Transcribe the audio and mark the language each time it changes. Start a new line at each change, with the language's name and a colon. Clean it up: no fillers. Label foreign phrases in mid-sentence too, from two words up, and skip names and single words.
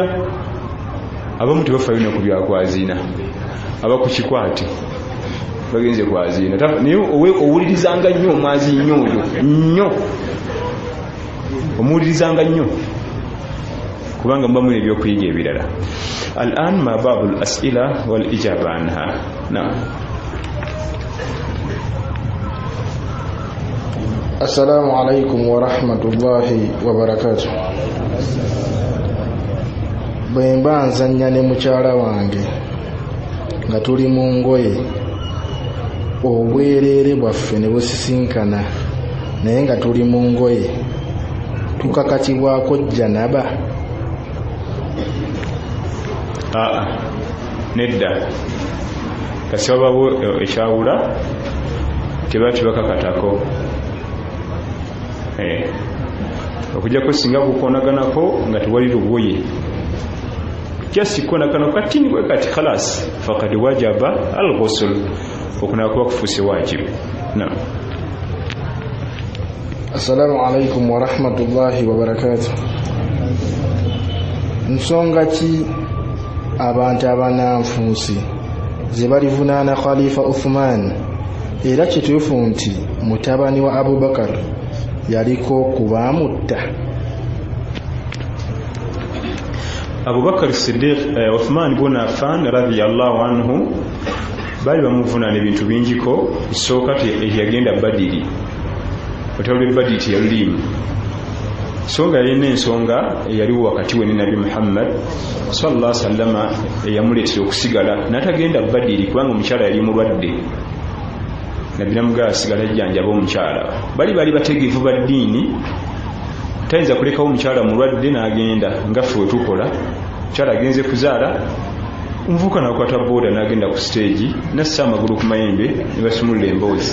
Ganda: Abamu tebafaayo nnyo ku byakwaziina, abakukikwate bagenze kwaziina naye owulirizanga nnyo omwazinyi oyo nnyo, omuwulirizanga nnyo kubanga muba mulina ebyokuyiga ebirala.
Arabic: الآن ما بعد الأسئلة والإجابة عنها. السلام عليكم ورحمة الله وبركاته.
Ganda: Bwe mba nzannya ne mukyala wange nga tuli mu ngoye, obwereere bwaffe ne busisinkana naye nga tuli mu ngoye, tukakatibwako janaba? Nedda. Kasi wababo ekyawula tebakakatako. Okujjako singa kukonaganako nga tewali lugoye, just konagano katini bwe kati
Arabic: خلاص فقد وجب الغسل,
Ganda: okunakuba kufuuse wajibu.
Arabic: السلام عليكم ورحمة الله وبركاته.
Ganda: Nsonga ki abantu abananfuusi ze balivunaana Khalifa Uthman era kituufu nti mutabani wa Abubakar yaliko kubaamutta? Abubakar Siddiq Uthman ibn Affan
Arabic: رضي الله عنه
Ganda: bali bamuvunaana ebintu bingiko. Isooka yagenda Badiri, otawulira Badiri teyalulimu, so nga yalina ensonga eyaliwo wakati we ne Nabi Muhammad
Arabic: صلى الله عليه وسلم
Ganda: eyamuleetera okusigala n'atagenda Badiri kubanga omukyala yali mulwadde. Nabbi namugamba asigala ajjanjaba omukyala. Bali bategeevu ba ddiini, tayinza kulekawo omukyala mulwadde n'agenda nga ffe wetukola. Omukyala agenze kuzaala, omuvubuka n'akwata booda n'agenda ku siteegi nassa amagulu ku mayembe ne basumulula emboozi.